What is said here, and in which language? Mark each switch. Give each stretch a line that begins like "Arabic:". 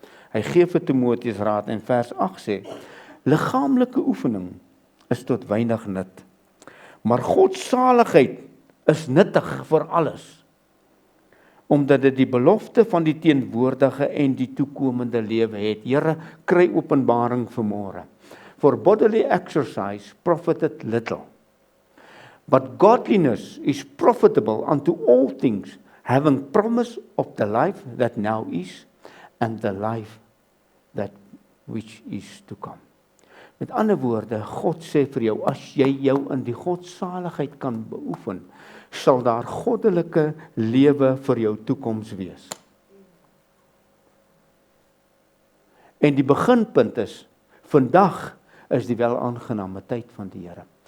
Afrikaans: Hy gee vir Timoteus raad en vers 8 sê, liggaamlike oefening is tot weinig nut, maar godsaligheid is nuttig vir alles, omdat dit die belofte van die teenwoordige en die toekomende lewe het. Here, kry openbaring vanmôre.
English: For bodily exercise profited little, but godliness is profitable unto all things, having promise of the life that now is, and the life that which is to come.
Afrikaans: Met ander woorde, God sê vir jou, as jy jou in die godsaligheid kan beoefen, sal daar goddelike lewe vir jou toekoms wees. En die beginpunt is, vandag is die wel aangename tyd van die Here.